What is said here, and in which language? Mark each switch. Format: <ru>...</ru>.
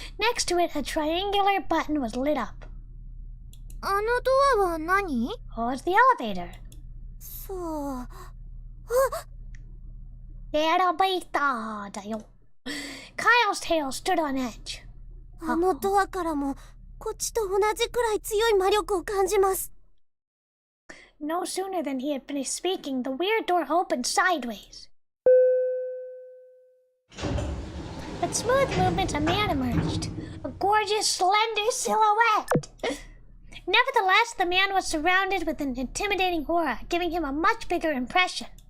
<en>Next to it, a triangular button was lit up.</en> <ja>あのドアは何？</ja> <en>Oh, it's the elevator.</en> <ja>そう。あ、 Elevator だよ。</ja> <en>Kyle's tail stood on edge.</en> <ja>あのドアからもこっちと同じくらい強い魔力を感じます。</ja> <en>No sooner than he had finished speaking, the weird door opened sideways. With smooth movements, a man emerged. A gorgeous, slender silhouette. Nevertheless, the man was surrounded with an intimidating aura, giving him a much bigger impression.</en>